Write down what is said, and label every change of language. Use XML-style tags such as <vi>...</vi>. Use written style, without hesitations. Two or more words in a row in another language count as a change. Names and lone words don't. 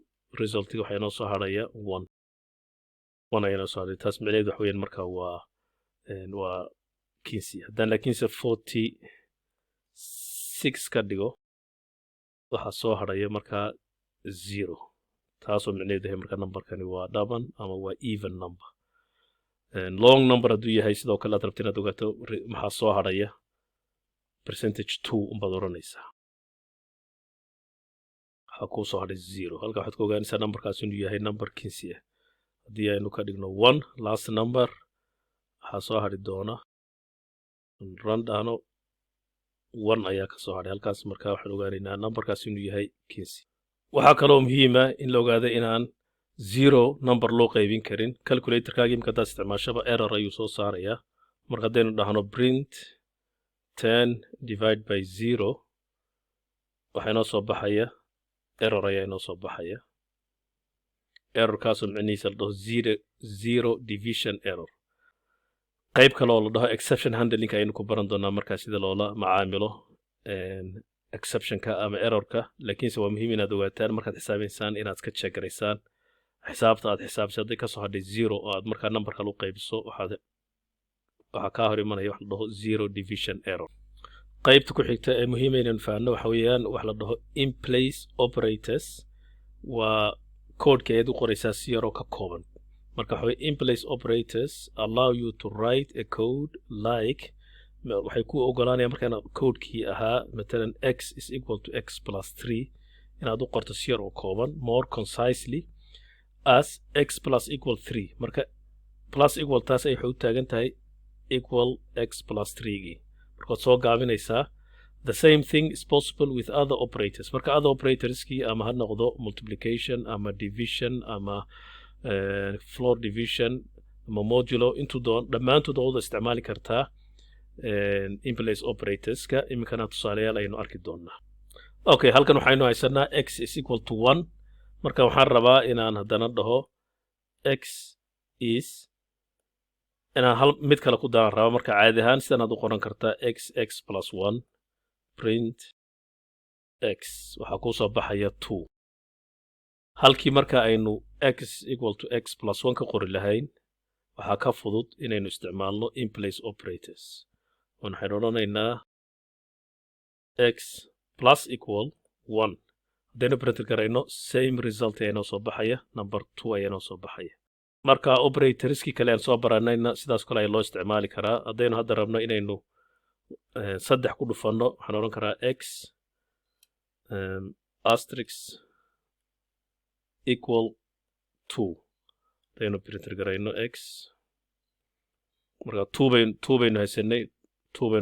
<so>resultiga waxaa inoo soo hadhaya 1 ayaa inoo soo hadhay. taas micnaheedu waxa weeyaan markaa waa Kinsey. haddaan laakiinse 46 ka dhigo waxaa soo hadhaya markaa 0. taasoo micnaheedu yahay markaa numberkani waa Daman ama waa</so> <en>even number. long number</en> <so>hadduu yahay sidoo kale aad rabto inaad ogaato maxaa soo hadhaya percentage 2 unbaad oranaysaa. waxaa kuu soo hadhay 0. halkaa waxaad ku ogaanaysaa numberkaas inuu yahay number Kinsey ah. haddii aynu ka dhigno 1</so> <en>last number</en> <so>waxaa soo hadhi doona run dhahno 1 ayaa ka soo hadhay. halkaas markaa waxaan ogaanaynaa numberkaas inuu yahay Kinsey. waxaa kaloo muhiima in la ogaado inaan 0 number loo qaybin karin. calculatorkaagii marka haddaad isticmaashaba error ayuu soo saarayaa. marka haddaynu dhahno</so> <en>print 10 divide by 0</en> <so>waxaa inoo soo baxaya error ayaa inoo soo baxaya. errorkaasoo micnihiisa la dhaho</so> <en>zero division error.</en> <so>qayb kale oo la dhaho</so> <en>exception handling</en> <so>ayaynu ku baran doonaa markaa sida loola macaamilo exceptionka ama errorka. laakiinse waa muhiim inaad ogaataan markaad xisaabaysaan inaad iska check garaysaan xisaabta aad xisaabisay. hadday kasoo hadhay 0 oo aad markaa number kale u qaybiso waxaa kaa hor imanaya wax la dhaho</so> <en>zero division error.</en> <so>qaybta ku xigta ee muhiim inaynu fahanno waxa weeyaan wax la dhaho</so> <en>in place operators.</en> <so>waa koodhka ayaad u qoraysaa si yaroo ka kooban. marka waxa weye</so> <en>in place operators allow you to write a code like</en> <so>waxay ku ogolaanayaan marka inaad koodhkii ahaa matalan</so> <en>x is equal to x plus 3</en> <so>inaad u qorto si yar oo kooban</so> <en>more concisely as x plus equal 3</en> <so>marka</so> <en>plus equal</en> <so>taas ay waxay u taagan tahay</so> <en>equal x plus 3</en> <so>gii markaad soo gaabinaysaa</so> <en>the same thing is possible with other operators</en> <so>marka</so> <en>other operators</en> <so>kii ama ha noqdo multiplication ama division ama</so> <en>floor division</en> <so>ama modulo intuu doon dhammaantood oo isticmaali kartaa</so> <en>in place operators</en> <so>ka iminkana tusaalayaal aynu arki doonaa okay halkan waxaynu haysanaa</so> <en>x is equal to 1</en> <so>marka waxaan rabaa inaan haddana dhaho</so> <en>x is</en> <so>inaan hal mid kale ku daan rabaa marka caadi ahaan sidan aad u qoran kartaa</so> <en>x plus 1 print x</en> <so>waxaa ku soo baxaya 2 halkii marka aynu</so> <en>x equal to x plus 1</en> <so>ka qori lahayn waxaa ka fudud inaynu isticmaalno</so> <en>in place operators</en> <so>waxaan odhanaynaa</so> <en>x plus equal 1</en> <so>hadaynu print garayno</so> <en>same result</en> <so>ayaa soo baxaya number 2 ayaa soo baxaya marka operatorski kale aan soo baranayna sidaas kale ay loo isticmaali karaa hadaynu hadda rabno inaynu saddex ku dhufano waxaan oran karaa x</so> <en>asterisk equal 2</en> <so>hadaynu print garayno x marka 2 baynu haysanay 2 baynu</so>